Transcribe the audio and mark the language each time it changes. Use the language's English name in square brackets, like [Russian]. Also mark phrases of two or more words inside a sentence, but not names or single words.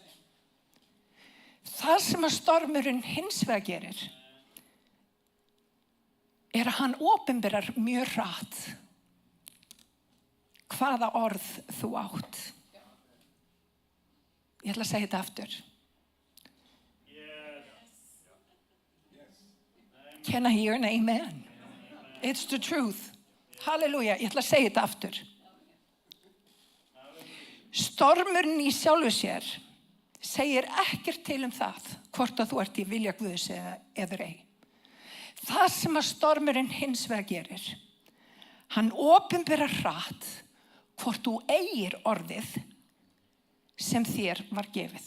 [Icelandic] Það sem að stormurinn hins vegar gerir að hann opinberar mjög hratt hvaða orð þú átt. Ég ætla að segja þetta aftur. [English] Can I hear an amen? It's the truth. Halleluja. [Icelandic] Ég ætla að segja þetta aftur. Stormurinn í sjálfu sér segir ekkert til það hvort að þú ert í vilja Guðs eða ei. Það sem að stormurinn hins vegar gerir, hann opinberar hratt hvort þú eigir orðið sem þér var gefið.